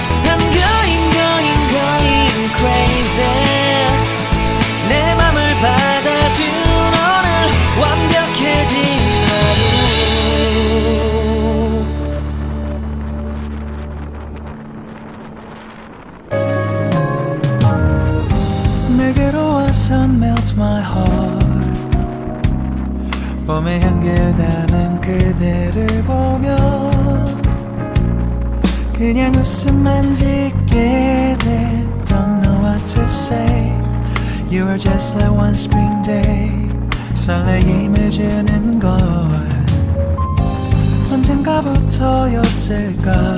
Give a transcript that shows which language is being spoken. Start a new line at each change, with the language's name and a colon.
English: I'm going, going, going crazy.
Korean: 내 맘을 받아준 오늘 완벽해진 하루. 내게로 와서
English: melt my heart.
Korean: 봄의 향기를 담은 그대를 보며 그냥 웃음만 짓게 돼.
English: Don't know what to say. You are just like one spring day.
Korean: 설레임을 주는 걸 언젠가부터였을까.